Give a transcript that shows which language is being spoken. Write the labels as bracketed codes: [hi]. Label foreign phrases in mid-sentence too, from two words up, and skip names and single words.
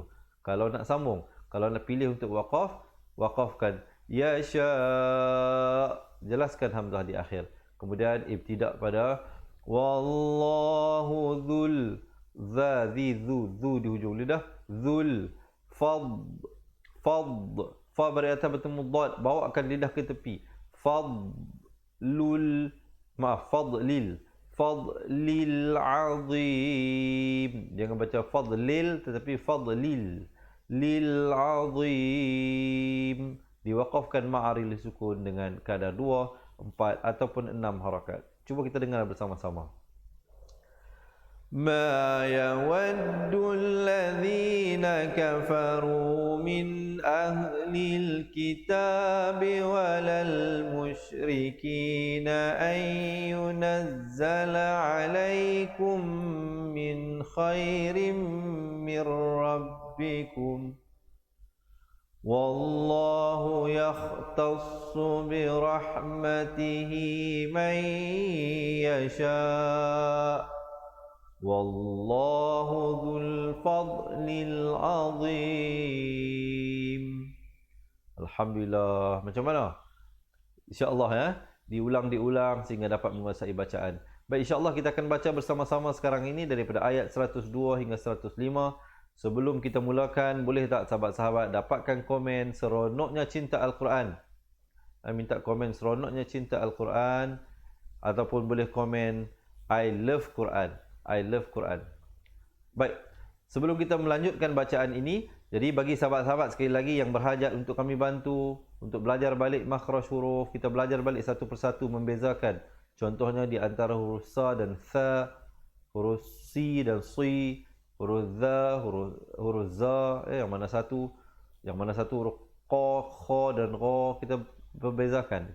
[ms] Kalau nak sambung, kalau nak pilih untuk waqaf, waqafkan yasha', jelaskan hamzah di akhir. Kemudian ibtidak pada [ar] والله ذو, [ms] dza dzu di hujung lidah, [ar] ذو فض, [ms] fa bari atas bertemu dad, bawakan lidah ke tepi. [ar] فضل عظيم, [ms] jangan baca fadlil tetapi [ar] فضل ل عظيم. [ms] Diwaqafkan ma'aril sukun dengan kadar 2, 4 ataupun 6 harakat. Cuba kita dengar bersama-sama. [ar] ما يود الذين كفروا من أهل الكتاب ولا المشركين أن ينزل عليكم من خير من ربكم. والله يختص برحمته من يشاء'. والله ذو الفضل العظيم. [ms] Alhamdulillah. Macam mana? InsyaAllah ya, diulang sehingga dapat menguasai bacaan. Baik, insyaAllah kita akan baca bersama-sama sekarang ini daripada ayat 102 hingga 105. Sebelum kita mulakan, boleh tak sahabat-sahabat dapatkan komen seronoknya cinta Al-Quran? Minta komen seronoknya cinta Al-Quran, ataupun boleh komen [en] I love Quran. I love Quran. [ms] Baik, sebelum kita melanjutkan bacaan ini, jadi bagi sahabat-sahabat sekali lagi yang berhajat untuk kami bantu untuk belajar balik makhraj huruf, kita belajar balik satu persatu membezakan. Contohnya di antara huruf sa dan tha, huruf si dan si, huruf za, huruf za, yang mana satu huruf qa, kha dan ra, kita membezakan.